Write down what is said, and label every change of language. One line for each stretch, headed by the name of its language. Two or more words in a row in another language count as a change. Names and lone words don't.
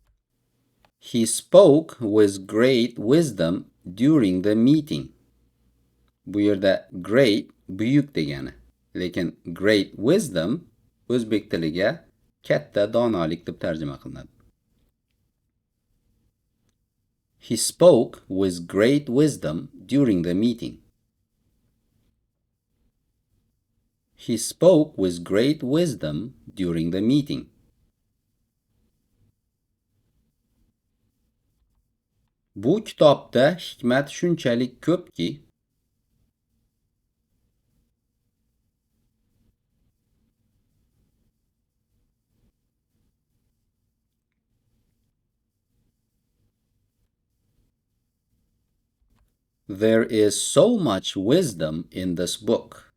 English: He spoke with great wisdom during the meeting.
Uzbek: Bu yerda great buyuk degani. Lekin
English: great wisdom
Uzbek: o'zbek tiliga katta donolik deb tarjima qilinadi.
English: He spoke with great wisdom during the meeting. He spoke with great wisdom during the meeting.
Uzbek: Bu kitobda hikmat shunchalik ko'pki,
English: there is so much wisdom in this book.